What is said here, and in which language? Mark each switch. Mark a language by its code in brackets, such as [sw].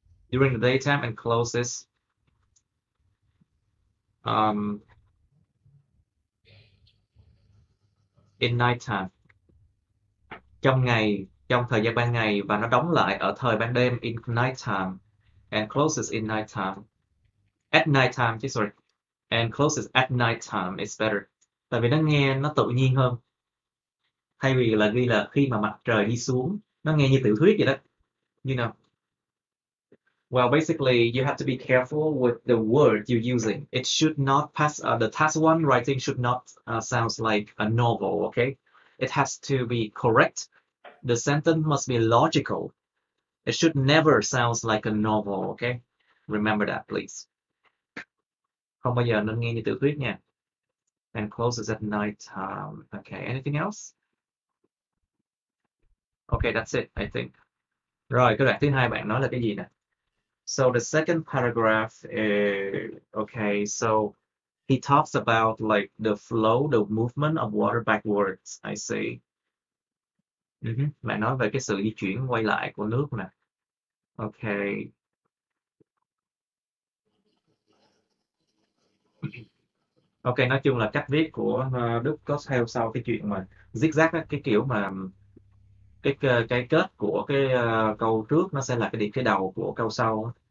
[en] During the daytime and closes in nighttime. [vi] Trong ngày, trong thời gian ban ngày, và nó đóng lại ở thời ban đêm [en] in nighttime, and closes in nighttime. At nighttime chứ, sorry. And closes at nighttime is better. [vi] Tại vì nó nghe nó tự nhiên hơn. Thay vì là ghi là khi mà mặt trời đi xuống, nó nghe như tiểu thuyết vậy đó. [en] You know. Well, basically, you have to be careful with the word you're using. It should not pass, the task one writing should not sounds like a novel, okay? It has to be correct. The sentence must be logical. It should never sound like a novel, okay? Remember that, please. [vi] Không bao giờ nên nghe như tiểu thuyết nha. [en] And closes at night time. Okay, anything else? Okay, that's it, I think. [vi] Rồi, cái đoạn thứ hai bạn nói là cái gì nè? [en] So the second paragraph, okay, so he talks about like the flow, the movement of water backwards. I see. [vi] Bạn nói về cái sự di chuyển quay lại của nước nè. Okay. Ok, nói chung là cách viết của Đức có theo sau cái chuyện mà zigzag á, cái kiểu mà cái kết của cái câu trước nó sẽ là cái đầu của câu sau.